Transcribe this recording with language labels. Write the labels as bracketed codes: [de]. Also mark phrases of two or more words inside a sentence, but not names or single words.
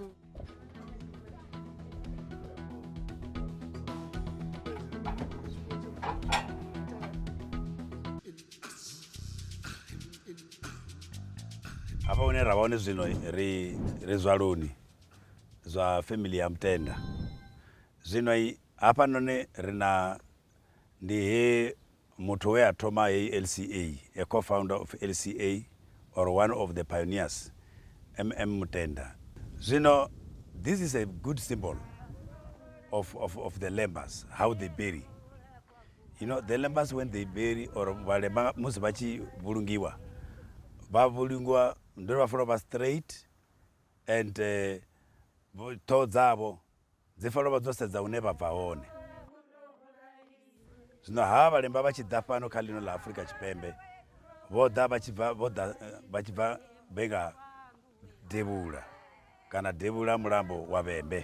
[ve] Hafha hune ra vha hone zwino ri zwaloni zwa family ya Mutenda zwino hafha noni ri na ndi he muthu we a thoma hei LCA [en] a co-founder of LCA or one of the pioneers [ve] Mutenda zwino [en] this is a good symbol of the Lembas how they bury. You know, the Lembas when they bury or [ve] Valemba musi vachi vhulungiwa va vhulungiwa ndo vha funa vha [en] straight and [ve] ṱhoho dzavho dzi fanela vha dzo sedza hune vha bva hone. Zwino ha Vhalemba vha tshi ḓa fhano kha ḽino ḽa Afrika Tshipembe vho ḓa vha tshi bva Benga Devhula kana Devhula mulambo wa Vhembe.